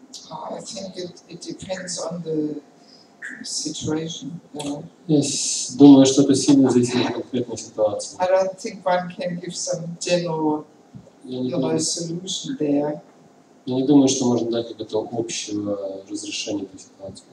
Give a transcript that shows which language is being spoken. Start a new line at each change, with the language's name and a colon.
English: I think it depends on the situation.
Russian: Я думаю, что это сильно зависит от конкретной ситуации.
English: I don't think one can give some general, solution there.
Russian: Я не думаю, что можно дать какое-то общее разрешение этой ситуации.